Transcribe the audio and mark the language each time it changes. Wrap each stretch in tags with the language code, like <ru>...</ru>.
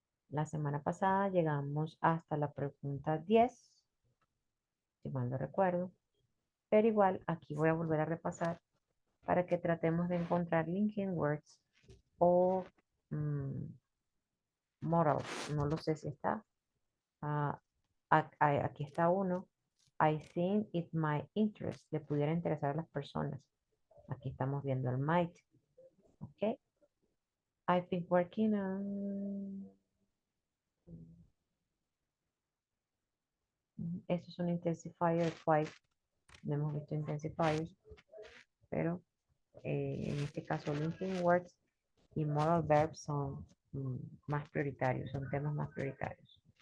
<es>La semana pasada llegamos hasta la pregunta 10, si mal no recuerdo, pero igual aquí voy a volver a repasar para que tratemos de encontrar linking words o mm, modals. No lo sé si está. Ah, aquí está uno.</es> <en>I think it might interest.</en> <es>Le pudiera interesar a las personas. Aquí estamos viendo el might. Ok.</es> <en>I've been working on...</en> <es>Esto es un intensifier quite. No hemos visto intensifiers, pero en este caso linking words y modal verbs son más prioritarios, son temas más prioritarios.</es>